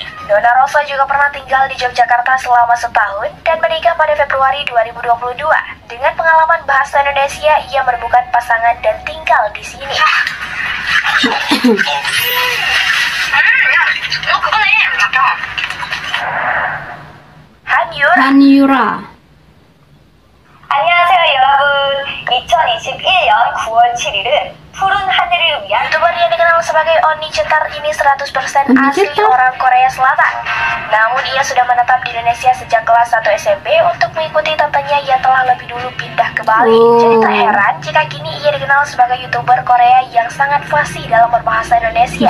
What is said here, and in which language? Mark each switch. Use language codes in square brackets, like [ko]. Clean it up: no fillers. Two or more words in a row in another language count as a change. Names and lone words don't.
[id] Nona Rosa juga pernah tinggal di Yogyakarta selama setahun dan menikah pada Februari 2022. Dengan pengalaman bahasa Indonesia, ia menemukan pasangan dan tinggal di sini. Hanyura. [ko] 안녕하세요, 여러분. 2021년 9월 7일은 푸른 하늘을 위한 [id] YouTuber yang dikenal sebagai Oni Cetar ini 100% asli orang Korea Selatan. Namun ia sudah menetap di Indonesia sejak kelas 1 SMP. Untuk mengikuti tatanya, ia telah lebih dulu pindah ke Bali. Jadi tak heran jika kini ia dikenal sebagai YouTuber Korea yang sangat fasih dalam berbahasa Indonesia.